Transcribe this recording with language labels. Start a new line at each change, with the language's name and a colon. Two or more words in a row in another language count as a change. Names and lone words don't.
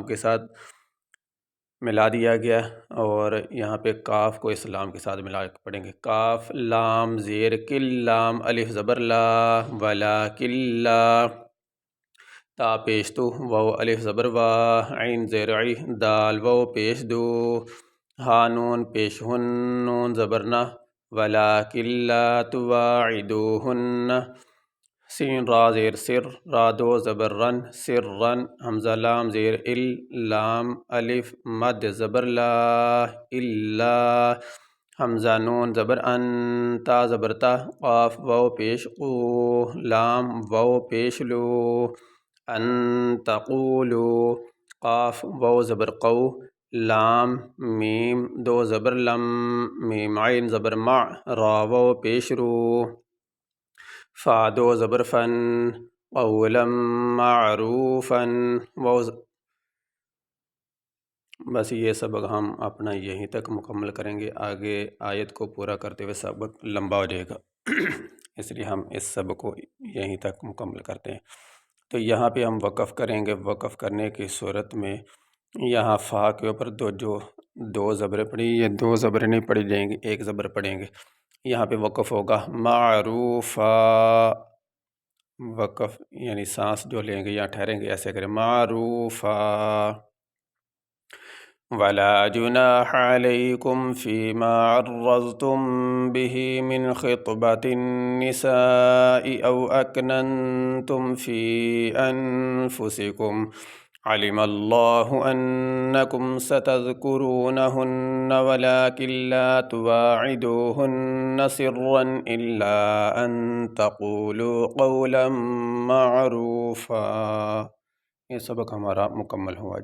Urdu: کے ساتھ ملا دیا گیا اور یہاں پہ کاف کو اس لام کے ساتھ ملا کے پڑھیں گے کاف لام زیر کل لام الف زبر لا ولیکن لا تا پیش تو واو الف زبر وا عین زیر عی دال واو پیش دو ہا نون پیش ہن نون زبر نہ
Arabic: ولیکن لا تواعدوہن
Urdu: سین را زیر سر را دو زبر رن سر رن حمزہ لام زیر ال لام الف مد زبر لا الا حمزہ نون زبر ان تا زبر تا قاف واو پیش قو لام واو پیش لو
Arabic: ان تقولو
Urdu: قاف واو زبر قو لام میم دو زبر لم میم عین زبر مع را واو پیش رو فا دو زبر فن
Arabic: قولا معروفا
Urdu: بس یہ سبق ہم اپنا یہیں تک مکمل کریں گے، آگے آیت کو پورا کرتے ہوئے سبق لمبا ہو جائے گا اس لیے ہم اس سبق کو یہیں تک مکمل کرتے ہیں۔ تو یہاں پہ ہم وقف کریں گے، وقف کرنے کی صورت میں یہاں فا کے اوپر دو زبریں پڑھی، یہ دو زبریں نہیں پڑھی جائیں گی، ایک زبر پڑھیں گے، یہاں پہ وقف ہوگا معروفا، وقف یعنی سانس جو لیں گے یا ٹھہریں گے ایسے کریں معروفا
Arabic: ولا جناح عليكم فيما عرضتم به من خطبة النساء أو أكننتم في أنفسكم علم الله أنكم ستذكرونهن ولكن لا تواعدوهن سرا إلا أن تقولوا قولا معروفا۔
Urdu: یہ سبق ہمارا مکمل ہوا۔